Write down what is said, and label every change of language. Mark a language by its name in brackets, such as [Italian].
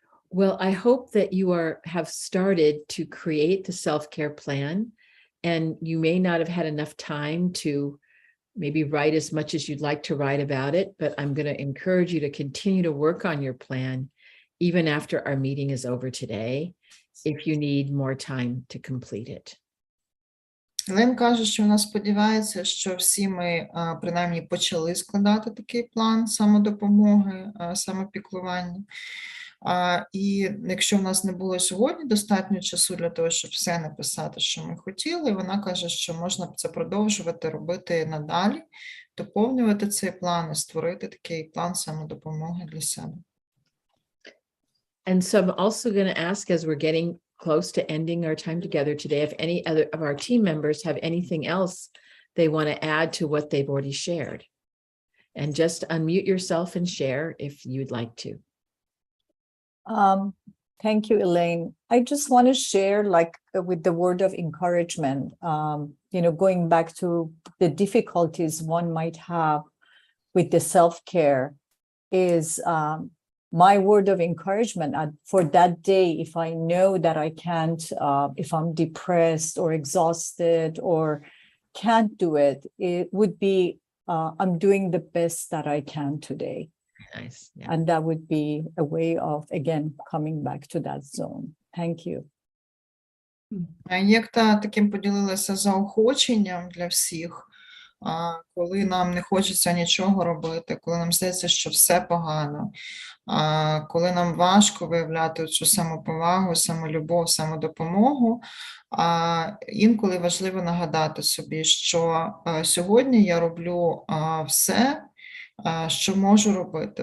[English] Well, I hope that you have started to create the self-care plan, and you may not have had enough time to maybe write as much as you'd like to write about it, but I'm going to encourage you to continue to work on your plan even after our meeting is over today, if you need more time to complete it. [Ukrainian] Елейн каже, що вона сподівається, що всі ми принаймні почали складати такий план самодопомоги, самопіклування. І якщо в нас не було сьогодні достатньо часу для того, щоб все написати, що ми хотіли, вона каже, що можна це продовжувати робити надалі, доповнювати цей план і створити такий план самодопомоги для себе. [English] And so I'm also going to ask, as we're getting close to ending our time together today, if any other of our team members have anything else they want to add to what they've already shared. And just unmute yourself and share if you'd like to. Thank you, Elaine. I just want to share, like, with the word of encouragement, going back to the difficulties one might have with the self-care is my word of encouragement for that day. If I know that I can't, if I'm depressed or exhausted or can't do it, it would be, I'm doing the best that I can today. Nice. Yeah. And that would be a way of, again, coming back to that zone. Thank you. [Ukrainian] Як та таким поділилася заохоченням для всіх, коли нам не хочеться нічого робити, коли нам здається, що все погано, коли нам важко виявляти цю самоповагу, самолюбов, самодопомогу, інколи важливо нагадати собі, що сьогодні я роблю все, що можу робити.